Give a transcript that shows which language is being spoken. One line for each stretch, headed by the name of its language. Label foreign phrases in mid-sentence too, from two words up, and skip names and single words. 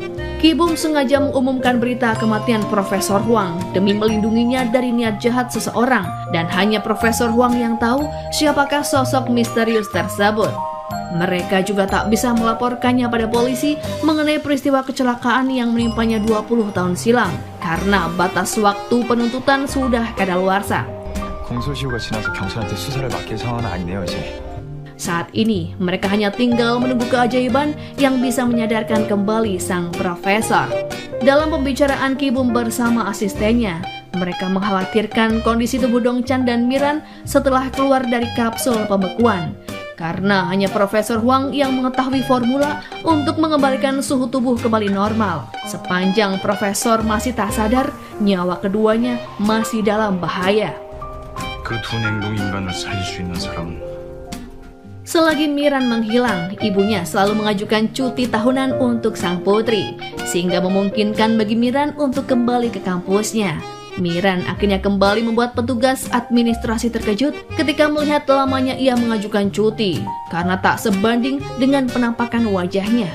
Indonesian: Gi-bum sengaja mengumumkan berita kematian Profesor Huang demi melindunginya dari niat jahat seseorang, dan hanya Profesor Huang yang tahu siapakah sosok misterius tersebut. Mereka juga tak bisa melaporkannya pada polisi mengenai peristiwa kecelakaan yang menimpanya 20 tahun silam karena batas waktu penuntutan sudah kadaluarsa.
Korean: 공소시효가 지나서 경찰한테 수사를 맡길 상황은 아니네요, 이제.
Indonesian: Saat ini mereka hanya tinggal menunggu keajaiban yang bisa menyadarkan kembali sang profesor. Dalam pembicaraan Gi-bum bersama asistennya, mereka mengkhawatirkan kondisi tubuh Dong Chan dan Miran setelah keluar dari kapsul pembekuan. Karena hanya Profesor Huang yang mengetahui formula untuk mengembalikan suhu tubuh kembali normal. Sepanjang Profesor masih tak sadar, nyawa keduanya masih dalam bahaya.
Korean: 그 두 냉동 인간을 살릴 수 있는 사람은
Indonesian: Selagi Miran menghilang, ibunya selalu mengajukan cuti tahunan untuk sang putri, sehingga memungkinkan bagi Miran untuk kembali ke kampusnya. Miran akhirnya kembali membuat petugas administrasi terkejut ketika melihat lamanya ia mengajukan cuti karena tak sebanding dengan penampakan wajahnya.